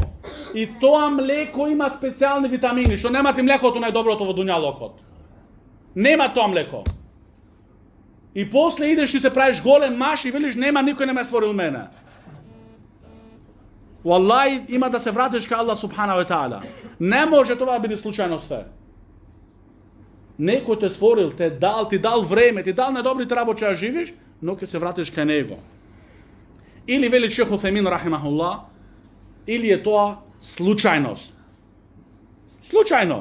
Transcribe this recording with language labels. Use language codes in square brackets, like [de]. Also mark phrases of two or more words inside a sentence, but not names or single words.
[mk] И тоа млеко има специјални витамини, што немате млекото најдоброто во дуњалокот. Нема тоа млеко. И после идеш и се правиш голем маш и велиш нема, никој не ме створил мене. Валлаhi, има да се вратиш кај [ar] الله سبحانه وتعالى. [mk] Не може тоа да биде случајно све. Некој те створил, ти дал време, ти дал недобрите работи да живиш, но ќе се вратиш кај него. Или вели Шейх Уфемин рахимахуллах, или е тоа случајност. Случајно.